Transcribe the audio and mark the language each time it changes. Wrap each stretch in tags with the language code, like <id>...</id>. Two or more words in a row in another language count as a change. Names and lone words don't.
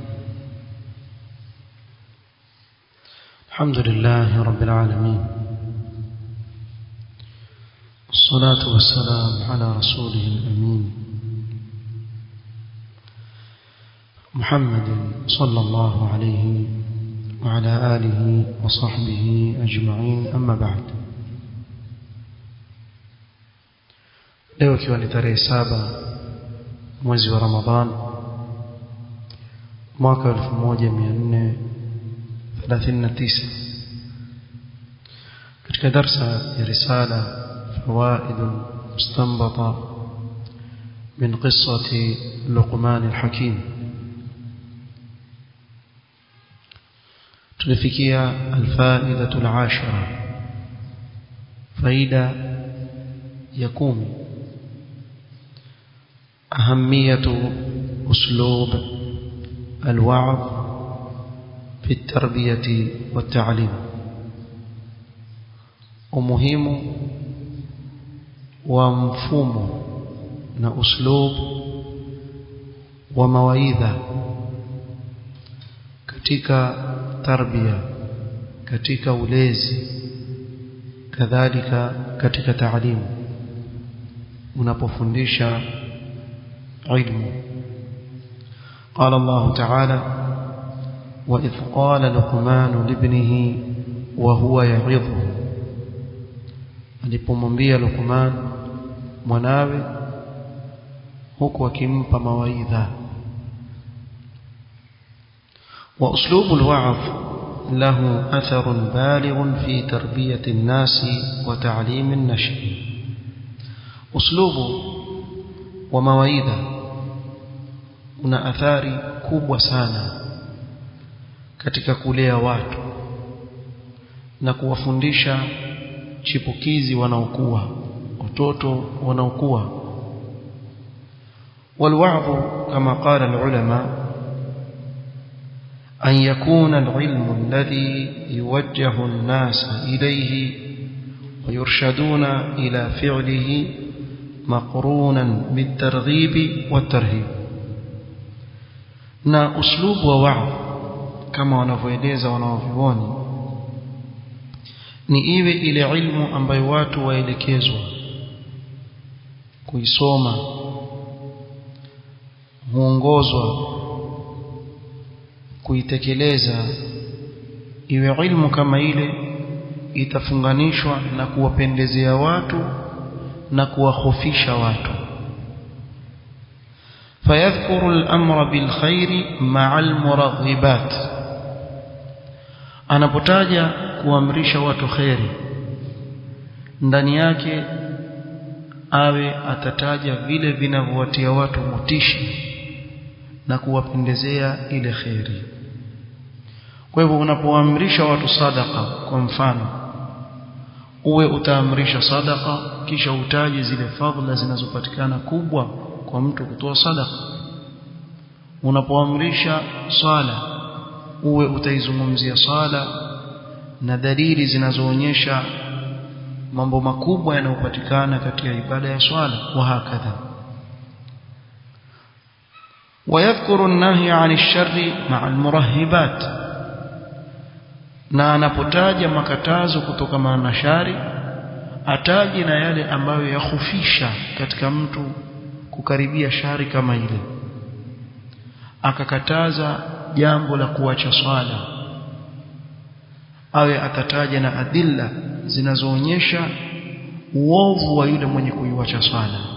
<ar>الحمد لله رب العالمين، والصلاة والسلام على رسوله الأمين محمد صلى الله عليه وعلى آله وصحبه أجمعين. أما بعد،</ar> <sw>leo ikiwa ni tarehe 7 mwezi wa Ramadhan mwaka 1439, katika darsa ya risala fawaid mustanbata min qissati Luqman al-Hakim, tulifikia</sw> <ar>الفائدة العاشرة,</ar> <sw>faida ya 10,</sw> <ar>أهمية أسلوب الوعظ في التربية والتعليم، ومهم ومفهوم أسلوب ومواعظ</ar> <sw>katika tarbia, katika ulezi, kadhalika katika taalimu. Unapofundisha علم.</sw> <ar>قال الله تعالى: وإذ قال لقمان لابنه وهو يعظه،</ar> <sw>alipomwambia Luqman mwanawe huku akimpa mawaidha.</sw> <ar>وأسلوب الوعظ له أثر بالغ في تربية الناس وتعليم النشء.</ar> <sw>أسلوب wa mawaidha una athari kubwa sana katika kulea watu na kuwafundisha chipukizi wanaokuwa, watoto wanaokuwa.</sw> <ar>والوعظ كما قال العلماء أن يكون العلم الذي يوجه الناس إليه ويرشدون إلى فعله مقرونا بالترغيب والترهيب.</ar> <sw>na uslubu wa wa'd kama wanavyoeleza wanavyuoni ni iwe ile ilmu ambayo watu waelekezwa kuisoma, huongozwa kuitekeleza. Iwe ilmu kama ile itafunganishwa na kuwapendezea watu na kuwahofisha watu.</sw> <ar>فيذكر الأمر بالخير مع المرغبات،</ar> <sw>anapotaja kuamrisha watu khairi, ndani yake awe atataja vile vinavyowatia watu motisha na kuwapendezea ile khairi. Kwa hivyo unapoamrisha watu sadaqa, kwa mfano, uwe utaamrisha sadaqa kisha utaje zile fadhila zinazopatikana kubwa kwa mtu kutoa sadaqa. Unapoamrisha sala, uwe utaizungumzia sala na dalili zinazoonyesha mambo makubwa yanayopatikana katika ibada ya swala,</sw> <ar>وهكذا. ويذكر النهي عن الشر مع المرهبات،</ar> <sw>na anapotaja makatazo kutokana na shari ataje na yale ambayo yakhufisha katika mtu kukaribia shari kama ile. Akakataza jambo la kuacha swala, awe atataja na adilla zinazoonyesha uovu wa yule mwenye kuiacha swala,</sw>